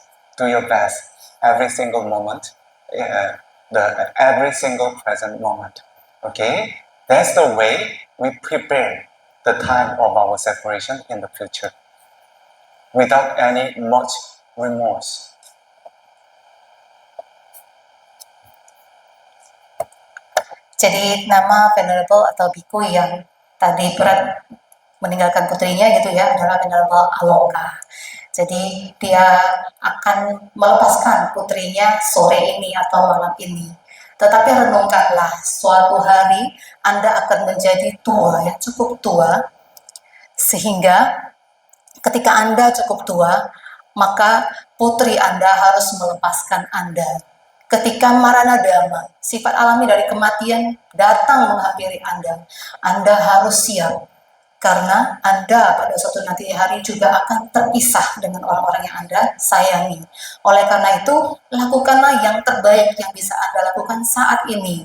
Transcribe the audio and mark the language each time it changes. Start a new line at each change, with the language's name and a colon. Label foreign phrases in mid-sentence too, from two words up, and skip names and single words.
English: Do your best every single moment, every single present moment. Okay? That's the way we prepare the time of our separation in the future without any much remorse.
Indonesian: Jadi nama Venerable atau biku yang tadi berat meninggalkan putrinya gitu ya adalah Venerable Aloka. Jadi dia akan melepaskan putrinya sore ini atau malam ini. Tetapi renungkanlah, suatu hari Anda akan menjadi tua, ya cukup tua, sehingga ketika Anda cukup tua, maka putri Anda harus melepaskan Anda. Ketika
Pali: marana dhamma,
Indonesian: sifat alami dari kematian datang menghampiri Anda harus siap. Karena Anda pada suatu nanti hari juga akan terpisah dengan orang-orang yang Anda sayangi. Oleh karena itu, lakukanlah yang terbaik yang bisa Anda lakukan saat ini.